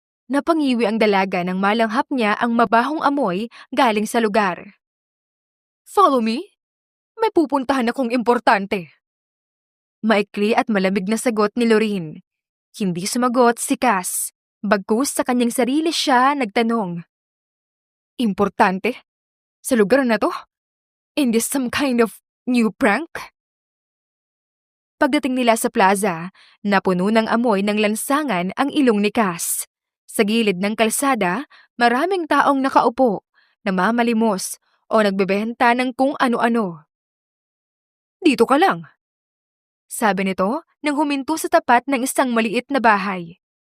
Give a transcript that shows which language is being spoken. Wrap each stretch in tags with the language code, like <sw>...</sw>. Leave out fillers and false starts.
<tl>Napangiwi ang dalaga nang malanghap niya ang mabahong amoy galing sa lugar.</tl> <en>Follow me?</en> <tl>May pupuntahan akong importante. Maikli at malamig na sagot ni Lorraine. Hindi sumagot si Cass. Bagkus sa kanyang sarili siya nagtanong. Importante? Sa lugar na to?</tl> <en>In this some kind of new prank?</en> <tl>Pagdating nila sa plaza, napuno ng amoy ng lansangan ang ilong ni Cass. Sa gilid ng kalsada, maraming taong nakaupo, namamalimos o nagbebenta ng kung ano-ano. Dito ka lang, sabi nito nang huminto sa tapat ng isang maliit na bahay.</tl>